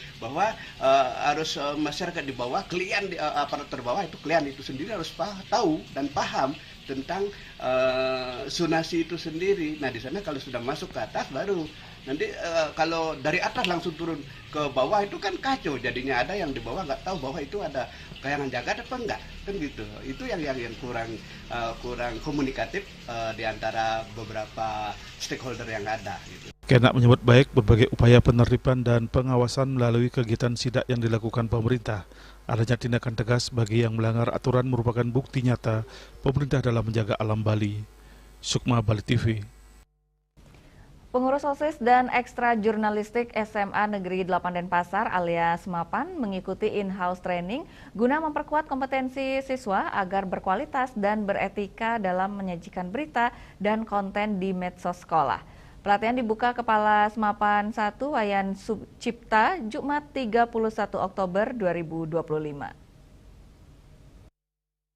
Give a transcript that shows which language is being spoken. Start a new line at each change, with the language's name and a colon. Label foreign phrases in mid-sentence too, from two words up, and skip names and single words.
Indonesian: Bahwa harus masyarakat di bawah, klien aparat terbawah itu klien itu sendiri harus tahu dan paham tentang zonasi itu sendiri. Nah, di sana kalau sudah masuk ke atas baru nanti kalau dari atas langsung turun ke bawah itu kan kacau jadinya. Ada yang di bawah nggak tahu bahwa itu ada kayangan jagat apa enggak kan gitu. Itu yang kurang komunikatif di antara beberapa stakeholder yang ada gitu. Kenak menyebut baik berbagai upaya penertiban dan pengawasan melalui kegiatan sidak yang dilakukan pemerintah. Adanya tindakan tegas bagi yang melanggar aturan merupakan bukti nyata pemerintah dalam menjaga alam Bali. Sukma, Bali TV. Pengurus OSIS dan Ekstra Jurnalistik SMA Negeri 8 Denpasar alias MAPAN mengikuti
English: in-house training
Indonesian: guna memperkuat kompetensi siswa agar berkualitas dan beretika dalam menyajikan berita dan konten di medsos sekolah. Pelatihan dibuka Kepala SMAPAN 1 Wayan Sucipta Jumat 31 Oktober 2025.